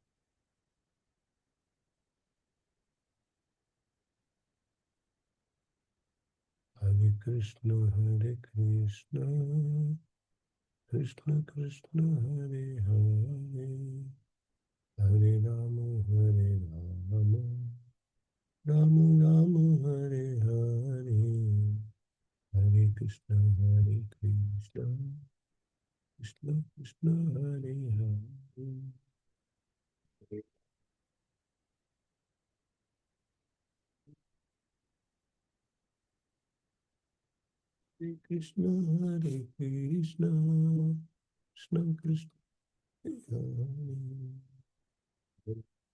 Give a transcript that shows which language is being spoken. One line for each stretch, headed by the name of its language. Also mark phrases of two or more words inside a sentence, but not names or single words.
Sanskrit: હરે કૃષ્ણ કૃષ્ણ કૃષ્ણ હરે હરે, હરે રામ રામ રામ હરે હરે, હરે કૃષ્ણ કૃષ્ણ કૃષ્ણ હરે હરે. Hare Krishna, Hare Krishna, Krishna Krishna, Hare Hare.